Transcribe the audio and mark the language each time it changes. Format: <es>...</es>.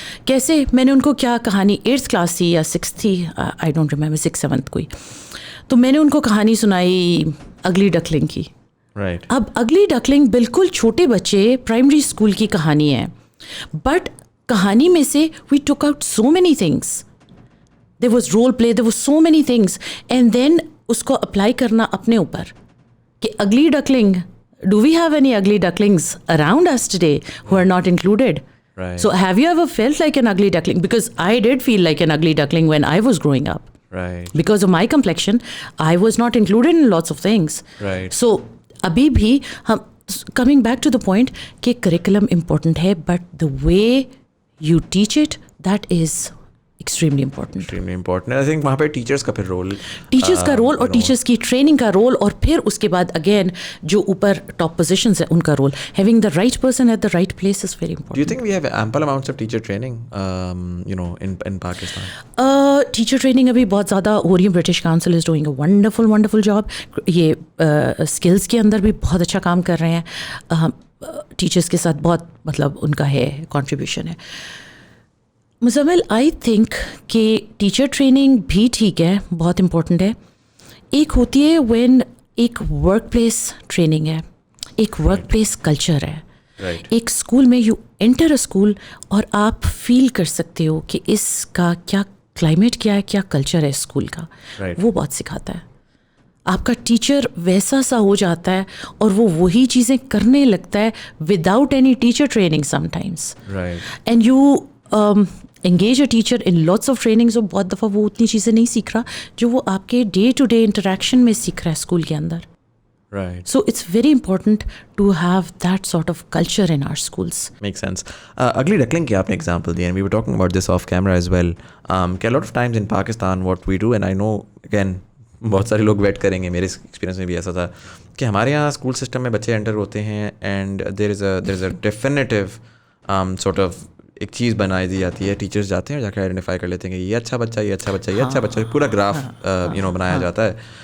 <hi>कैसे मैंने उनको क्या कहानी 8th क्लास थी या 6th थी,</hi> <en>I don't remember,</en> <hi>6th 7th कोई, तो मैंने उनको कहानी सुनाई अगली डकलिंग की.</hi> <en>Right.</en> <hi>अब अगली डकलिंग बिल्कुल छोटे बच्चे प्राइमरी स्कूल की कहानी है, बट कहानी में से</hi> <en>We took out so many things. There was role play, there was so many things, and then</en> <hi>उसको अप्लाई करना अपने ऊपर कि अगली duckling,</hi> <en>do we have any ugly ducklings around us today who are not included? Right. So have you ever felt like an ugly duckling? Because I did feel like an ugly duckling when I was growing up. Right. Because of my complexion, I was not included in lots of things. Right. So</en> <hi>अभी भी हम</hi> <en>coming back to the point कि curriculum important है, but the way you teach it, that is extremely important. Extremely important. I think</en> <hi>वहाँ पे teachers का फिर role, teachers का रोल और टीचर्स की ट्रेनिंग का रोल, और फिर उसके बाद अगेन जो ऊपर टॉप पोजीशंस है उनका role.</hi> <en>Having the right person at the right place is very important. Do you think we have ample amounts of teacher training, in Pakistan?</en> <hi>Teacher training अभी बहुत ज़्यादा हो रही है.</hi> <en>British council is doing a wonderful job.</en> <hi>ये skills के अंदर भी बहुत अच्छा काम कर रहे हैं. टीचर्स के साथ बहुत मतलब उनका है कॉन्ट्रीब्यूशन है. मुज़मिल,</hi> <en>I think</en> <hi>कि टीचर ट्रेनिंग भी ठीक है, बहुत इम्पोर्टेंट है. एक होती है व्हेन एक वर्क प्लेस ट्रेनिंग है, एक वर्क प्लेस कल्चर है.</hi> <en>Right.</en> <hi>एक स्कूल में</hi> <en>you enter a school</en> <hi>और आप फील कर सकते हो कि इसका क्या क्लाइमेट क्या है, क्या कल्चर है स्कूल का.</hi> <en>Right.</en> <hi>वो बहुत सिखाता है. आपका टीचर वैसा सा हो जाता है और वो वही चीज़ें करने लगता है</hi> <en>Without any teacher training sometimes. Right. And you engage a teacher in lots of trainings,</en> <hi>और बहुत दफ़ा वो उतनी चीज़ें नहीं सीख रहा जो वो आपके डे टू डे इंटरेक्शन में सीख रहा है स्कूल के अंदर.</hi> <en>Right. So it's very important to have that sort of culture in our schools. Makes sense. Ugly duckling</en> <hi>की आपने</hi> <en>example दी, and we were talking about this off camera as well. A lot of times in Pakistan what we do, and I know again</en> <hi>बहुत सारे लोग wait करेंगे, मेरे experience में भी ऐसा था कि हमारे यहाँ स्कूल सिस्टम में बच्चे एंटर होते हैं</hi> <en>and there is a definitive sort of</en> <hi>एक चीज़ बनाई दी जाती है. टीचर्स जाते हैं जाकर आइडेंटिफाई कर लेते हैं कि ये अच्छा बच्चा, ये अच्छा बच्चा, ये अच्छा बच्चा, पूरा ग्राफ बनाया जाता है.</hi>